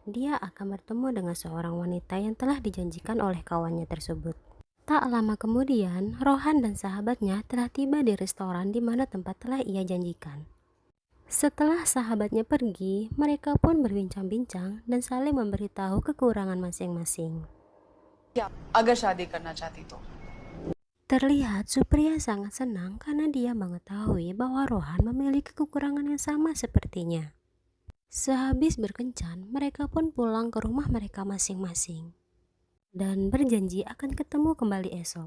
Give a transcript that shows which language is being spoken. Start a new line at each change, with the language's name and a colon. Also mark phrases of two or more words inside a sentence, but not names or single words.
Indonesian: Dia akan bertemu dengan seorang wanita yang telah dijanjikan oleh kawannya tersebut. Tak lama kemudian, Rohan dan sahabatnya telah tiba di restoran di mana tempat telah ia janjikan. Setelah sahabatnya pergi, mereka pun berbincang-bincang dan saling memberitahu kekurangan masing-masing.
Hindi: Agar शादी करना चाहती तो.
Indonesian: Terlihat Supriya sangat senang karena dia mengetahui bahwa Rohan memiliki kekurangan yang sama sepertinya. Sehabis berkencan, mereka pun pulang ke rumah mereka masing-masing dan berjanji akan ketemu kembali esok.